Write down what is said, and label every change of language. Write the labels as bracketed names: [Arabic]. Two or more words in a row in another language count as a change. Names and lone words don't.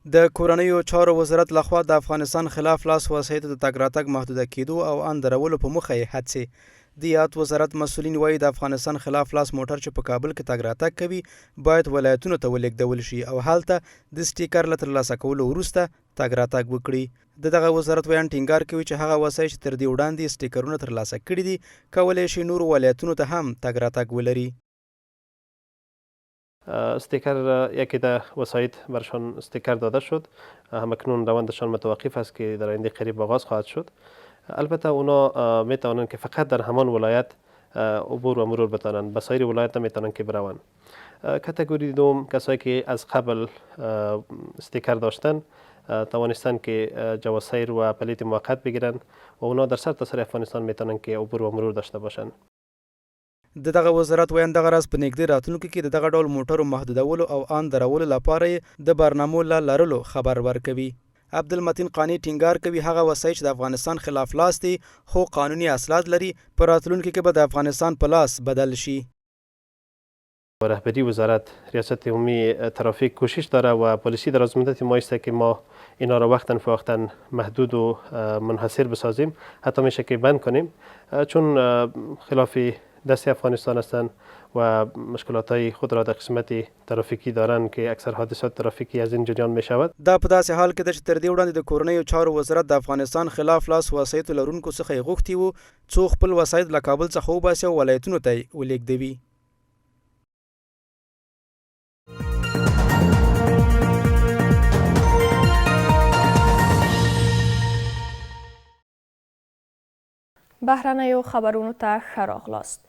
[Pashto] د کورنیو چارو وزارت لخوا د افغانستان خلاف لاس وسایطو د تګ راتګ محدوده کېدو او ان درولو په موخه یې هڅې د یاد وزارت مسؤلین وایي د افغانستان خلاف لاس موټر چې په کابل کې تګ راتګ کوي باید ولایتونو ته ولېږدول شي او هلته د سټیکر له ترلاسه کولو وروسته تګ راتګ وکړي د دغه وزارت ویان ټینګار کوي چې هغه وسایل چې تر دې وړاندې سټیکرونه ترلاسه کړي دي کولی شي نورو ولایتونو ته هم تګ راتګ ولري. [Persian] استیکر یکی در وسایط برشان استیکر داده شد، همکنون روندشان متوقف است که در آینده قریب آغاز خواهد شد. البته اونا میتوانند که فقط در همان ولایت عبور و مرور بتوانند، به سایر ولایت نمیتوانند که بروند. کاتگوری دوم کسایی که از قبل استیکر داشتن توانستن که جواز سیر و پلیت موقت بگیرند و اونا در سرتاسر افغانستان میتوانند که عبور و مرور داشته باشند. [Pashto] د دغه وزارت ویان دغه راز په نږدې راتلونکي کې د دغه ډول موټرو محدودولو او ان درولو لپاره د برنامو لرلو خبر ورکوي. عبدالمتین قانی ټینګار کوي هغه وسایل چې د افغانستان خلاف لاس دي خو قانوني اسناد لري په راتلونکي کې به د افغانستان په لاس بدل شي. [Persian] رهبری وزارت ریاست عمومی ترافیک کوشش داره و پلیسی در از مدت ما است که ما اینا را وقتا فوقتا محدود و منحصر بسازیم، حتی میشه که بند کنیم، چون خلاف دست افغانستان هستند و مشکلات های خود را در قسمت ترافیکی دارند که اکثر حادثات ترافیکی از این جریان می شود. [Pashto] دا په داسې حال کې ده چې تر دې وړاندې د کورنیو چارو وزارت د افغانستان خلاف لاس وسایطو لرونکو څخه یې غوښتي وو څو خپل وسایط له کابل څخه وباسي او ولایتونو ته یې ولېږدوي. بهرنیو خبرونو ته ښه راغلاست.